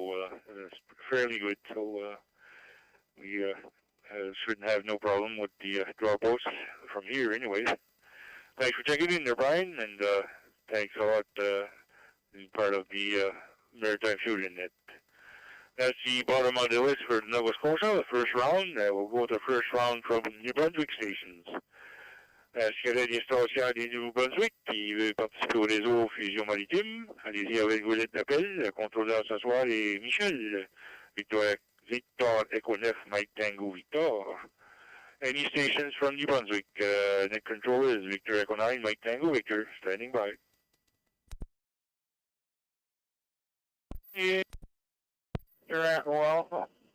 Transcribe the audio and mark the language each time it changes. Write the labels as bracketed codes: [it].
[en] So it's fairly good. So we shouldn't have no problem with the dropouts from here anyways. Thanks for checking in there, Brian, and thanks a lot being part of the Maritime Fusion Net. That's the bottom of the list for Nova Scotia, the first round. We'll go to the first round from New Brunswick stations. [fr] S'il y a des stations du Nouveau-Brunswick qui veulent participer au réseau Fusion Maritime, allez-y avec vos lettres d'appel. Le contrôleur ce soir est Michel. [en] Victor Echo 9, Mike Tango Victor. Any stations from New Brunswick, net controller is Victor Echo 9, Mike Tango Victor, standing by. Yeah. You're at Alpha.